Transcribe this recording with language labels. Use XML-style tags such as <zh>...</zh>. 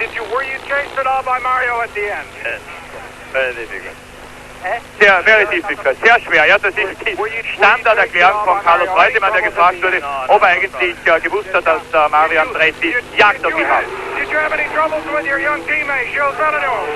<en>Were you chased at all by Mario at the end? Very difficult. Very difficult,</en> <de>sehr schwer. Ja, das ist die Standarderklärung von Carlos Reutemann, der gefragt wurde, ob er eigentlich gewusst hat, dass Mario Andretti Jagd auf ihn hat.</de> <en>Did you have any troubles with your young teammate, Gilles Villeneuve?</en>